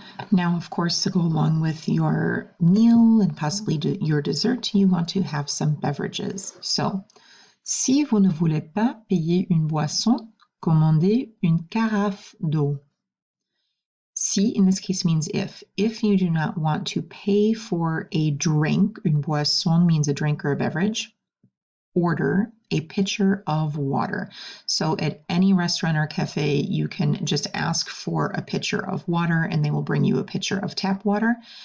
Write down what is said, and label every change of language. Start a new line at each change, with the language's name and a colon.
English: Now, of course, to go along with your meal and possibly your dessert, you want to have some beverages.
French: So, si vous ne voulez pas payer une boisson, commandez une carafe d'eau.
English: Si, in this case, means if. If you do not want to pay for a drink, une boisson means a drink or a beverage, order a pitcher of water. So at any restaurant or cafe, you can just ask for a pitcher of water and they will bring you a pitcher of tap water.